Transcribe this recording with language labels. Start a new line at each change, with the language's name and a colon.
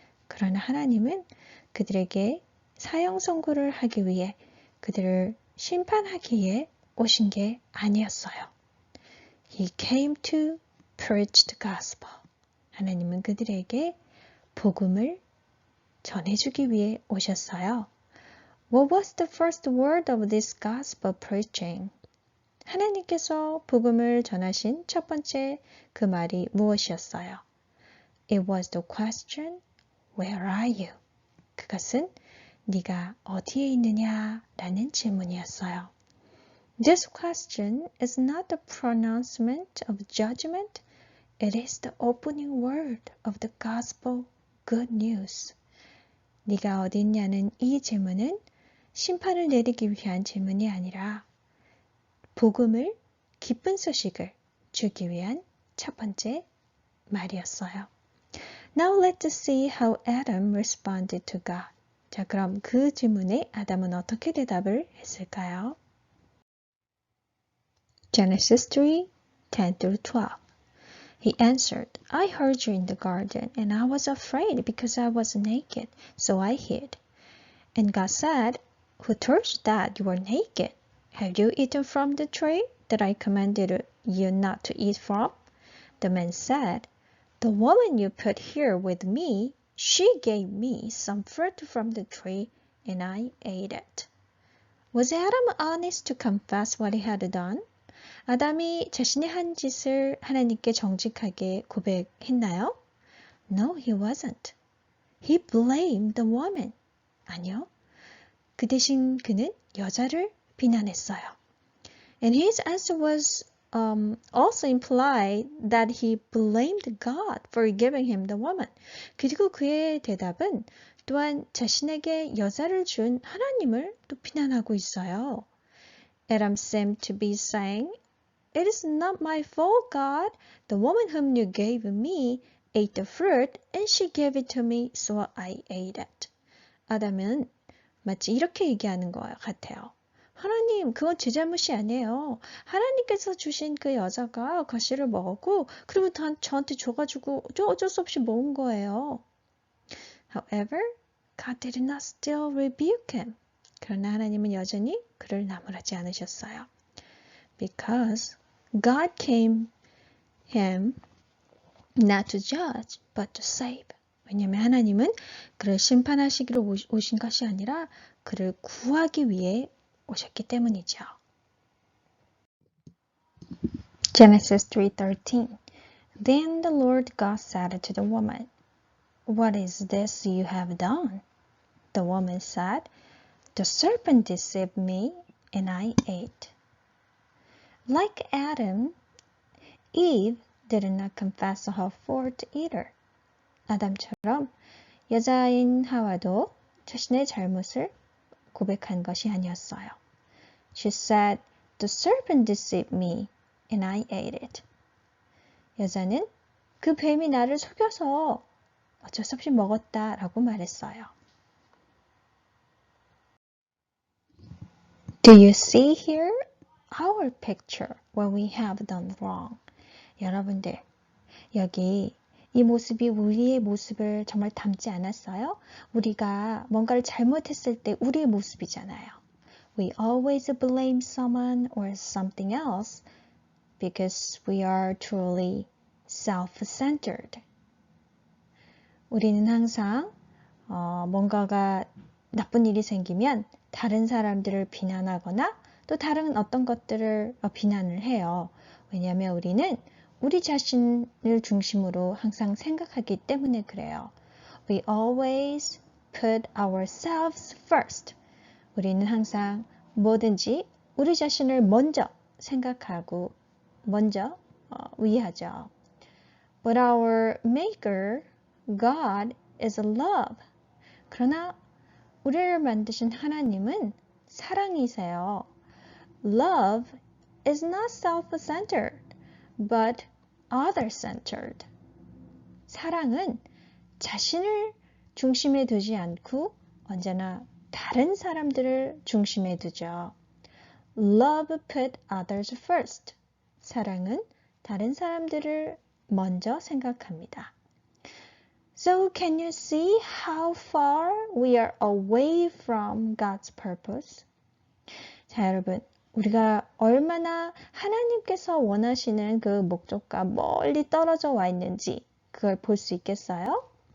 Korean: 그러나 하나님은 그들에게 사형 선고를 하기 위해 그들을 심판하기에 오신 게 아니었어요.
English: He came to preach the gospel.
Korean: 하나님은 그들에게 복음을 전해주기 위해 오셨어요.
English: What was the first word of this gospel preaching?
Korean: 하나님께서 복음을 전하신 첫 번째 그 말이 무엇이었어요?
English: It was the question, Where are you?
Korean: 그것은 네가 어디에 있느냐? 라는 질문이었어요.
English: This question is not the pronouncement of judgment. It is the opening word of the gospel good news.
Korean: 네가 어디 있냐는 이 질문은 심판을 내리기 위한 질문이 아니라 복음을, 기쁜 소식을 주기 위한 첫 번째 말이었어요.
English: Now let's see how Adam responded to God.
Korean: 자, 그럼 그 질문에 아담은 어떻게 대답을 했을까요?
English: Genesis 3:10-12 He answered, I heard you in the garden, and I was afraid because I was naked, so I hid. And God said, Who told you that you were naked? Have you eaten from the tree that I commanded you not to eat from? The man said, The woman you put here with me, she gave me some fruit from the tree, and I ate it. Was Adam honest to confess what he had done?
Korean: 아담이 자신이 한 짓을 하나님께 정직하게 고백했나요?
English: No, he wasn't. He blamed the woman.
Korean: 아니요. 그 대신 그는 여자를 비난했어요.
English: And his answer was also implied that he blamed God for giving him the woman.
Korean: 그리고 그의 대답은 또한 자신에게 여자를 준 하나님을 또 비난하고 있어요.
English: Adam seemed to be saying, It is not my fault, God. The woman whom you gave me ate the fruit and she gave it to me, so I ate it.
Korean: 아담은 마치 이렇게 얘기하는 것 같아요. 하나님, 그건 제 잘못이 아니에요. 하나님께서 주신 그 여자가 과실을 먹었고 그리고 저한테 줘가지고 어쩔 수 없이 먹은 거예요.
English: However, God did not still rebuke him.
Korean: 그러나 하나님은 여전히 그를 나무라지 않으셨어요.
English: Because God came him not to judge, but to save.
Korean: 왜냐하면 하나님은 그를 심판하시기로 오신 것이 아니라 그를 구하기 위해 오셨기 때문이죠.
English: Genesis 3:13 Then the Lord God said to the woman, What is this you have done? The woman said, The serpent deceived me, and I ate. Like Adam, Eve did not confess her fault either.
Korean: 아담처럼 여자인 하와도 자신의 잘못을 고백한 것이 아니었어요.
English: She said, The serpent deceived me, and I ate it.
Korean: 여자는 그 뱀이 나를 속여서 어쩔 수 없이 먹었다라고 말했어요.
English: Do you see here our picture what we have done wrong?
Korean: 여러분들, 여기 이 모습이 우리의 모습을 정말 담지 않았어요? 우리가 뭔가를 잘못했을 때 우리의 모습이잖아요.
English: We always blame someone or something else because we are truly self-centered.
Korean: 우리는 항상 뭔가가 나쁜 일이 생기면 다른 사람들을 비난하거나 또 다른 어떤 것들을 비난을 해요. 왜냐하면 우리는 우리 자신을 중심으로 항상 생각하기 때문에 그래요.
English: We always put ourselves first.
Korean: 우리는 항상 뭐든지 우리 자신을 먼저 생각하고 먼저 위하죠.
English: But our maker, God, is love.
Korean: 그러나 우리를 만드신 하나님은 사랑이세요.
English: Love is not self-centered, but other-centered.
Korean: 사랑은 자신을 중심에 두지 않고 언제나 다른 사람들을 중심에 두죠.
English: Love put others first.
Korean: 사랑은 다른 사람들을 먼저 생각합니다.
English: So can you see how far we are away from God's purpose?
Korean: 자, 여러분, 우리가 얼마나 하나님께서 원하시는 그 목적과 멀리 떨어져 와 있는지 그걸 볼 수 있겠어요?